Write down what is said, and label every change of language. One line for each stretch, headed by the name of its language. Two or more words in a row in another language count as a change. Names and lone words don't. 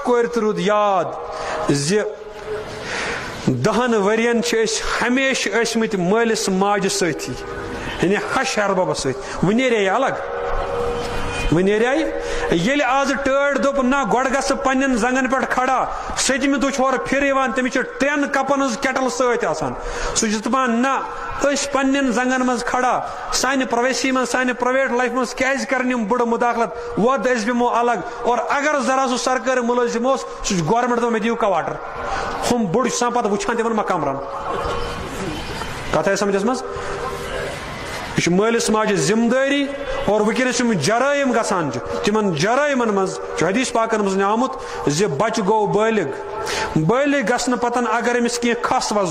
Kashmiri: کورِ تہِ روٗد یاد زِ 10 ؤرین چھِ أسۍ ہمیشہِ ٲسمٕتۍ مٲلِس ماجہِ سۭتی یعنی ہش ہرببس سۭتۍ وۄنۍ نیرے الگ وۄنۍ نیرے ییٚلہِ آز ٹٲڑ دوٚپ نہ گۄڈٕ گژھٕ پننٮ۪ن زنگن پٮ۪ٹھ کھڑا 7مہِ دۄہ چھُ ہورٕ پھِرٕ یِوان تٔمِس چھِ 3 کپن ہٕنٛز کیٹل سۭتۍ آسان سُہ چھُ دپان نہ أسۍ پننٮ۪ن زنگن منٛز کھڑا سانہِ پرایویسی منٛز سانہِ
English: private life
Kashmiri: منٛز کیازِ کرن یِم بٕڑٕ مداخلت وۄد أسۍ بیٚہمو الگ اور اگر ذرا سُہ سرکٲرۍ مُلٲزِم اوس سُہ چھُ گورمنٹ دپان مےٚ دِیِو کواٹر ہُم بٕڑٕ چھِ آسان پتہٕ وٕچھان تِمن ما کمرن کتھ آیہِ سمجھس منٛز یہ چھُ مٲلِس ماجہِ ذمہٕ دٲری اور وٕنکیٚنس یِم جرٲیِم گژھان چھِ تِمن جرٲیمن منٛز چھُ حدیث پاکن منٛز آمُت زِ بچہِ گوٚو بالغ گژھنہٕ پتن اگر أمِس کینٛہہ کھس وس